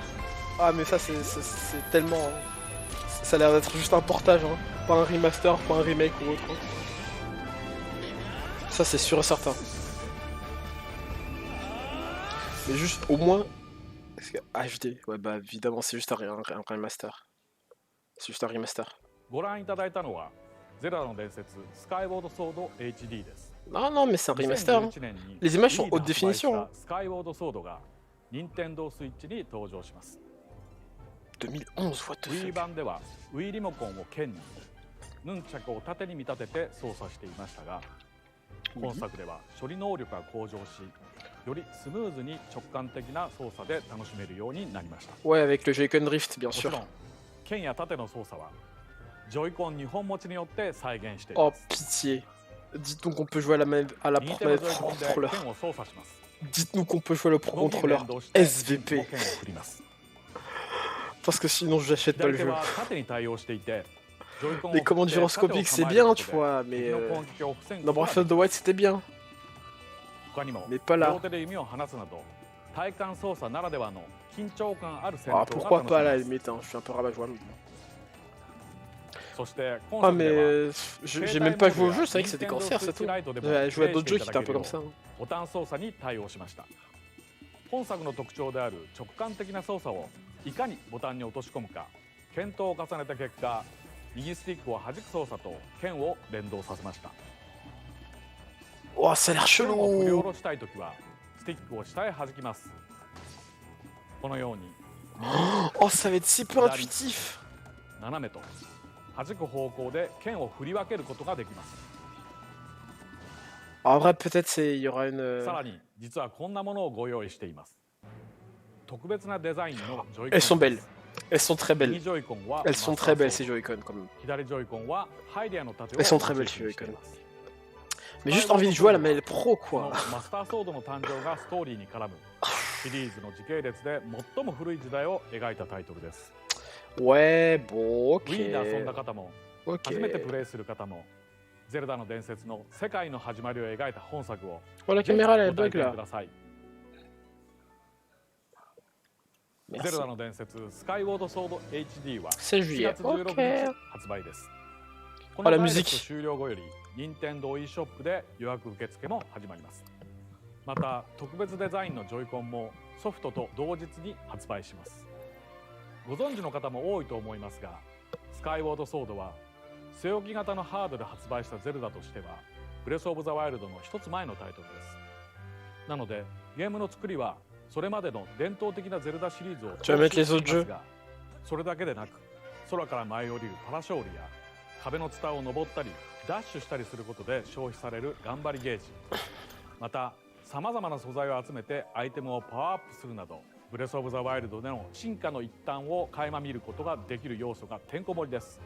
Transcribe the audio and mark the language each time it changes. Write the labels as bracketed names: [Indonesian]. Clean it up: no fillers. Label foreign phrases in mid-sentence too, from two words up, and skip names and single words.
[French] Ah mais ça c'est tellement... Ça a l'air d'être juste un portage hein. Pas un remaster, pas un remake ou autre. Ça c'est sûr et certain. Mais juste au moins... HD, ouais bah évidemment c'est juste un remaster. C'est juste un remaster. [Japanese] ご覧いただいたのはゼルダの伝説スカイウォードソード HD です [French] Non non mais c'est un remaster hein. [Japanese] 2011 年に [French] Les images sont [Japanese] Wii で [French] haute [Japanese] 発売 [French] définition [Japanese] し [French] hein. [Japanese] たスカイウォードソードが任天堂スイッチに登場します 2011, [English] what the [Japanese] Wii [English] fuck. [Japanese] 版では Wii リモコンを剣にヌンチャクを縦に見立てて操作していましたが今作では処理能力が向上しよりスムーズに直感的な操作で楽しめるようになりました [French] Ouais avec le Joy-Con Drift bien [Japanese] もち [French] sûr. [Japanese] ろん剣や縦の操作はジョイコン2本持ちによって再現してい [French] Oh [Japanese] ます [French] pitié. Dites-nous qu'on peut jouer à la manette, à la [Japanese] 右手 [French] manette [Japanese] のジョイ [French] Pro [Japanese] コンで [French] Controller. [Japanese] 剣を操作します [French] Dites-nous qu'on peut jouer le Pro [Japanese] 動きに [French] Controller [Japanese] 連動して [French] SVP. [Japanese] 剣を振ります [French] Parce que sinon j'achète pas [Japanese] 左 [French] le [Japanese] 手 [French] jeu. [Japanese] は縦に対応していてジョイコンを [French] Les [Japanese] 振 [French] commandes [Japanese] って [French] gyroscopiques [Japanese] 縦 [French] c'est [Japanese] を構える [French] bien [Japanese] こと [French] tu [Japanese] で [French] vois, mais [Japanese] 敵の攻撃を防ぐ [French] dans [Japanese] ことが [French] Breath of the Wild c'était bien. [Japanese] 他にも [French] Mais pas là. [Japanese] 両手で弓を離すなど体感操作ならではの緊張感ある戦 [French] Ah [Japanese] 闘 [French] pourquoi [Japanese] が [French] pas à [Japanese] 楽 [French] la [Japanese] しめます [French] limite, hein. Je suis un peu rabat-joie maintenant. [Japanese] そして今 [French] Ah [Japanese] 作では [French] mais j'ai même pas joué au jeu, c'est vrai que c'était cancer c'est tout. J'avais joué à d'autres jeux qui étaient un peu comme ça. [Japanese] ボタン操作に対応しました本作の特徴である直感的な操作をいかにボタンに落とし込むか検討を重ねた結果、右スティックを弾く操作と剣を連動させました。 [French] Oh, ça a l'air [Japanese] 剣を振り下 [French] chelou. [Japanese] ろしたいときはスティックを下へ弾きます。このように [French] Oh, ça va être si peu intuitif. [Japanese] 斜めと弾く方向で剣を振り分けることができます。 [French] En vrai, peut-être il y aura une. [Japanese] さらに実はこんなものをご用意しています。特別なデザインのジョイコン。 [French] Elles sont belles. Elles sont très belles. [Japanese] 右ジョイコンは [French] Elles sont très belles ces Joy-Con quand même. [Japanese] 左ジョイコンはハイデアの盾を [French] Elles sont très belles ces Joy-Con. Mais juste envie de jouer à la manette pro [Japanese] この [French] quoi. [Japanese] マスターソードの誕生がストーリーに絡むシリーズの時系列で最も古い時代を描いたタイトルです。 [French] Ouais, bon, [Japanese] Wii で遊んだ [French] ok. [Japanese] 方も [French] Ok. [Japanese] 初めてプレイする方もゼルダの伝説の世界の始まりを描いた本作を [French] Oh, la [Japanese] ぜひ [French] caméra elle [Japanese] ご体 [French] bug [Japanese] 験 [French] là. [Japanese] ください。 ゼ [French] Merci. [Japanese] ルダの伝説スカイウォードソード HD は [French] 16 [Japanese] 7 [French] juillet. [Japanese] 月16 [French] Ok. [Japanese] 日発売です。こあらのダイレクト [French] musique [Japanese] 終了後より任天堂 e ショップで予約受付も始まります。また特別デザインのジョイコンもソフトと同日に発売します。ご存知の方も多いと思いますが、スカイウォードソードは据え置き型のハードで発売したゼルダとしてはブレスオブザワイルドの一つ前のタイトルです。なのでゲームの作りはそれまでの伝統的なゼルダシリーズを [French] Tu vas mettre les [Japanese] 踏襲 [French] autres [Japanese] していま [French] jeux? [Japanese] すが、それだけでなく空から舞い降りるパラショールや壁のツタを登ったりダッシュしたりすることで消費される頑張りゲージ、またさまざまな素材を集めてアイテムをパワーアップするなどブレスオブザワイルドでの進化の一端を垣間見ることができる要素がてんこ盛りです。